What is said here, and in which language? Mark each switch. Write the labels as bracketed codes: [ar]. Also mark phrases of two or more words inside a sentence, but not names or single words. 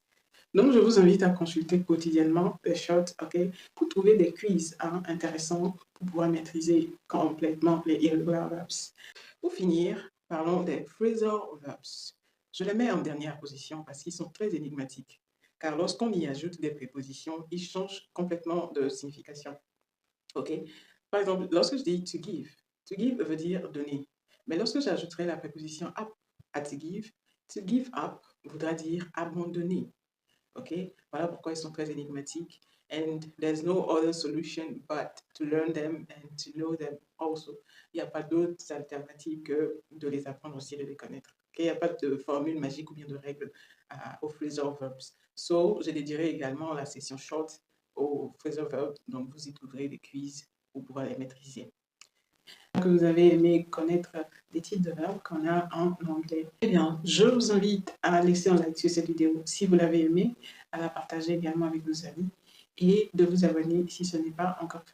[fr] Donc, je vous invite à consulter quotidiennement les shorts, pour trouver des quiz intéressants pour pouvoir maîtriser complètement les [en] irregular verbs. [fr] Pour finir, parlons des [en] phrasal verbs. [fr] Je les mets en dernière position parce qu'ils sont très énigmatiques. Car lorsqu'on y ajoute des prépositions, ils changent complètement de signification. OK? Par exemple, lorsque je dis [en] to give [fr] veut dire donner. Mais lorsque j'ajouterai la préposition up à [en] to give up [fr] voudra dire abandonner. OK? Voilà pourquoi ils sont très énigmatiques. [en] And there's no other solution but to learn them and to know them also. [fr] Il n'y a pas d'autres alternatives que de les apprendre aussi et de les connaître. Okay? Il n'y a pas de formule magique ou bien de règle aux [en] phrasal verbs. [fr] So, je dédierai également la session short aux [en] phrasal verbs, [fr] donc vous y trouverez des quiz pour pouvoir les maîtriser. Que vous avez aimé connaître des types de verbes qu'on a en anglais. Eh bien, je vous invite à laisser un like sur cette vidéo si vous l'avez aimé, à la partager également avec vos amis et de vous abonner si ce n'est pas encore fait.